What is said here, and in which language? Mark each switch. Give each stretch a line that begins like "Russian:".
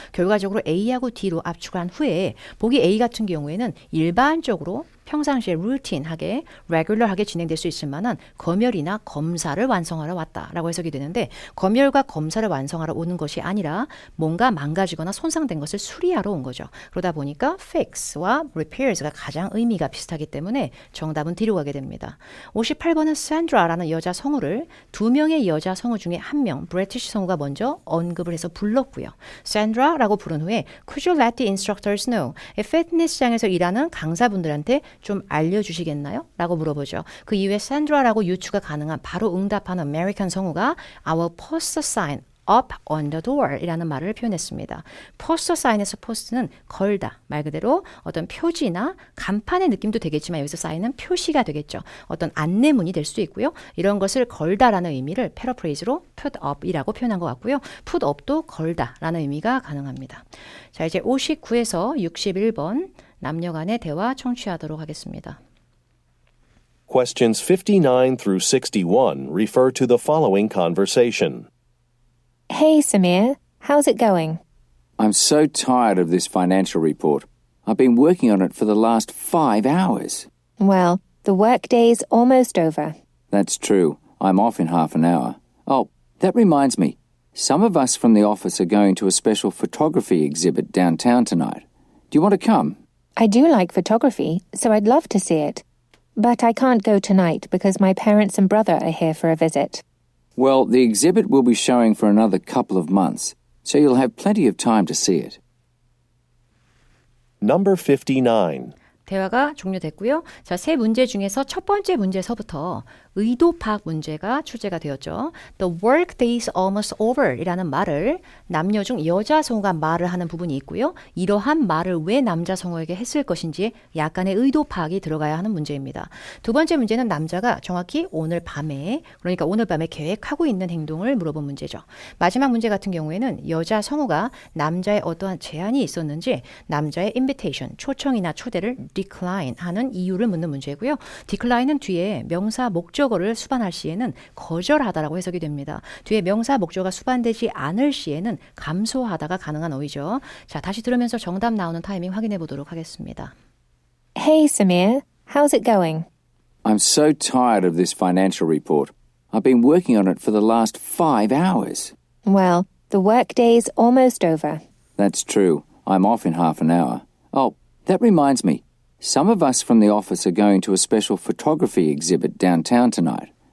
Korean: 결과적으로 A하고 D로 압축한 후에 보기 A 같은 경우에는 일반적으로 평상시에 루틴하게, 레귤러하게 진행될 수 있을 만한 검열이나 검사를 완성하러 왔다라고 해석이 되는데 검열과 검사를 완성하러 오는 것이 아니라 뭔가 망가지거나 손상된 것을 수리하러 온 거죠. 그러다 보니까 fix와 repairs가 가장 의미가 비슷하기 때문에 정답은 D로 가게 됩니다. 58번은 Sandra라는 여자 성우를 두 명의 여자 성우 중에 한 명, 브리티시 성우가 먼저 언급을 해서 불렀고요. Sandra라고 부른 후에
English: Could you let the instructors know?
Korean: 피트니스장에서 일하는 강사분들한테 좀 알려주시겠나요? 라고 물어보죠. 그 이후에 Sandra라고 유추가 가능한 바로 응답하는 아메리칸 성우가
English: I will post a sign up on the door
Korean: 이라는 말을 표현했습니다. post sign에서 post는 걸다, 말 그대로 어떤 표지나 간판의 느낌도 되겠지만 여기서 sign은 표시가 되겠죠. 어떤 안내문이 될 수도 있고요. 이런 것을 걸다라는 의미를 패러프레이즈로 put up이라고 표현한 것 같고요. put up도 걸다라는 의미가 가능합니다. 자, 이제 59에서 61번 남녀 간의 대화 청취하도록 하겠습니다.
English: Questions 59 through 61 refer to the following conversation. Hey, Samir, how's it going? I'm so tired of this financial report. I've been working on it for the last 5 hours. Well, the workday's almost over. That's true. I'm off in half an hour. Oh, that reminds me. Some of us from the office are going to a special photography exhibit downtown tonight. Do you want to come? I do like photography, so I'd love to see it. But I can't go tonight because my parents and brother are here for a visit. Well, the exhibit will be showing for another couple of months, so you'll have plenty of time to see it. Number 59.
Korean: 대화가 종료됐고요. 자, 세 문제 중에서 첫 번째 문제서부터 의도 파악 문제가 출제가 되었죠.
English: The work day is almost over
Korean: 이라는 말을 남녀 중 여자 성우가 말을 하는 부분이 있고요. 이러한 말을 왜 남자 성우에게 했을 것인지 약간의 의도 파악이 들어가야 하는 문제입니다. 두 번째 문제는 남자가 정확히 오늘 밤에, 그러니까 오늘 밤에 계획하고 있는 행동을 물어본 문제죠. 마지막 문제 같은 경우에는 여자 성우가 남자의 어떠한 제안이 있었는지 남자의 invitation, 초청이나 초대를 decline 하는 이유를 묻는 문제고요. decline은 뒤에 명사 목적어를 수반할 시에는 거절하다라고 해석이 됩니다. 뒤에 명사 목적어가 수반되지 않을 시에는 감소하다가 가능한 어휘죠. 자, 다시 들으면서 정답 나오는 타이밍 확인해 보도록 하겠습니다.
English: Hey, Samir, how's it going? I'm so tired of this financial report. I've been working on it for the last 5 hours. Well, the workday's almost over. That's true. I'm off in half an hour. Oh, that reminds me. Some of us from the office are going to a special photography exhibit downtown tonight.